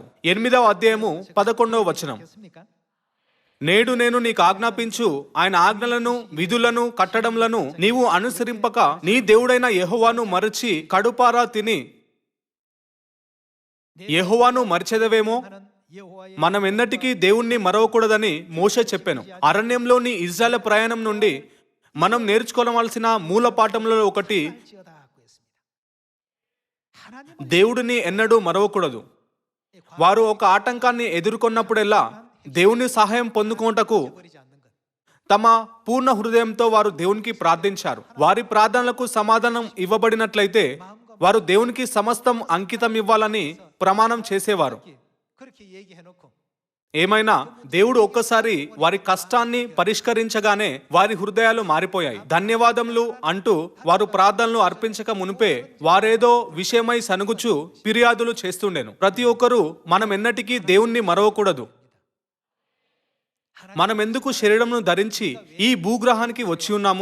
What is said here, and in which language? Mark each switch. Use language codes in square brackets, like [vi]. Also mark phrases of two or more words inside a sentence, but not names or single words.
[te] 8వ అధ్యాయము 11వ వచనం. [ko] 겠습니까? [te] నేడు నేను నీకు ఆజ్ఞాపించు ఆయన ఆజ్ఞలను విధులను కట్టడములను నీవు అనుసరింపక నీ దేవుడైన యెహోవాను మరచి కడుపారా తిని యెహోవాను మరిచెదవేమో. [ko] 하는 여호와의 [te] మనం ఎన్నటికీ దేవుణ్ణి మరవకూడదని మోషే చెప్పాను. అరణ్యంలోని ఇజ్రాయెల్ ప్రయాణం నుండి మనం నేర్చుకోవాల్సిన మూల పాఠంలో ఒకటి [ko] 지어다고 했습니다. 하나님은 [te] దేవుడిని ఎన్నడూ మరవకూడదు. వారు ఒక ఆటంకాన్ని ఎదుర్కొన్నప్పుడెల్లా దేవుని సహాయం పొందుకోటకు [ko] 버리지 않는 것. [te] తమ పూర్ణ హృదయంతో వారు దేవునికి ప్రార్థించారు. వారి ప్రార్థనలకు సమాధానం ఇవ్వబడినట్లయితే వారు దేవునికి సమస్తం అంకితం ఇవ్వాలని ప్రమాణం చేసేవారు. [ko] 그렇게 얘기해 놓고 [te] ఏమైనా దేవుడు ఒక్కసారి వారి కష్టాన్ని పరిష్కరించగానే వారి హృదయాలు మారిపోయాయి. ధన్యవాదములు అంటూ వారు ప్రార్థనలు అర్పించక మునిపే వారేదో విషయమై సనుగుచు ఫిర్యాదులు చేస్తుండెను. ప్రతి ఒక్కరూ మనం ఎన్నటికీ దేవుణ్ణి మరవకూడదు. మనం ఎందుకు శరీరంను ధరించి ఈ భూగ్రహానికి వచ్చి ఉన్నాము?